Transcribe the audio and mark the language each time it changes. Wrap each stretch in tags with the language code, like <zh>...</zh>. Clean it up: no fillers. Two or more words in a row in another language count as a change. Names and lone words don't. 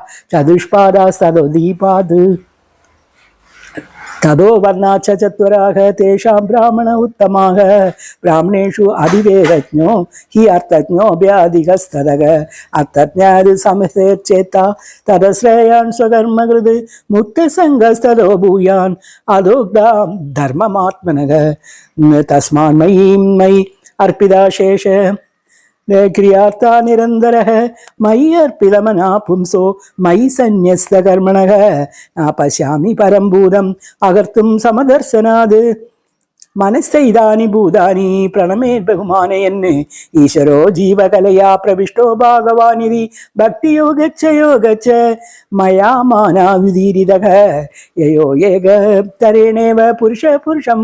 <sa>ചതുഷ്പാദാസ്തദോദീപാത് തദോ വർണ്ണാച്ച ചത്വരാഃ തേഷാം ബ്രാഹ്മണ ഉത്തമാഃ ബ്രാഹ്മണേഷു അതിവേദജ്ഞോ ഹി അർത്ഥജ്ഞോ വ്യാധികസ്തദഃ അർത്ഥജ്ഞാത് സമസേർചേത്ത തദശ്രേയാൻ സ്വകർമ്മകൃത് മുക്തസംഗസ്തദോ ഭൂയാൻ അദോഗ്ധാം ധർമ്മമാത്മനഃ തസ്മാൻ മയീം മയി അർപ്പിതാശേഷ क्रियार्ता निरन्तरः मयि अर्पितमना पुंसो मयि सन्न्यस्तकर्मणः न पश्यामि परं भूतम् अकर्तुं समदर्शनात् മനസ്സൈതാനി ഭൂതാനി പ്രണമേ ബഹുമാനയന് ഈശ്വരോ ജീവകലയാ പ്രവിഷ്ടോ ഭാഗവാനിധി ഭക്തിയോഗ യോഗ മയാ മാനാവിധീരിതഃ യയോ ഏകതരേണേവ പുരുഷം</sa>